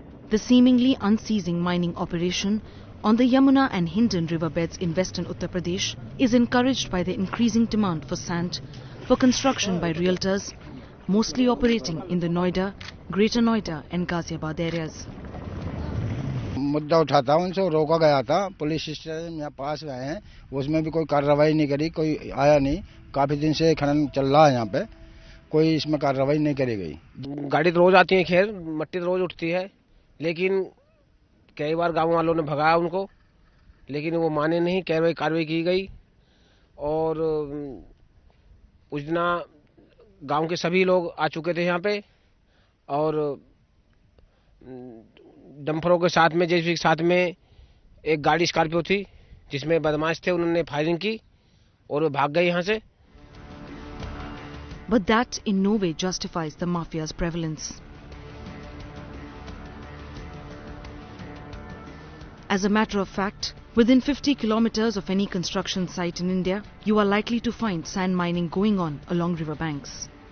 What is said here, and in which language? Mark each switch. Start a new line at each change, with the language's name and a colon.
English: The seemingly unceasing mining operation on the Yamuna and Hindon riverbeds in western Uttar Pradesh is encouraged by the increasing demand for sand for construction by realtors, mostly operating in the Noida, Greater Noida and Ghaziabad areas.
Hindi: मुद्दा उठा था, उनसे रोका गया था, police station यहाँ पास में आए हैं, उसमें भी कोई कार्रवाई नहीं करी, कोई आया नहीं, काफी दिन से खनन चल रहा है यहाँ पे, कोई इसमें कार्रवाई नहीं करी गई। गाड़ी तो रोज आती है, खैर मट्टी तो रोज उठती है, लेकिन कई बार गांव वालों ने भगाया उनको, लेकिन वो माने नहीं, कार्रवाई की गई और उस दिन गांव के सभी लोग आ चुके थे यहाँ पे और डंपरों के साथ में, जैसे साथ में एक गाड़ी स्कॉर्पियो थी जिसमें बदमाश थे, उन्होंने फायरिंग की और वो भाग गए यहाँ से।
English: But that in no way justifies the mafia's prevalence. As a matter of fact, within 50 kilometers of any construction site in India, you are likely to find sand mining going on along riverbanks.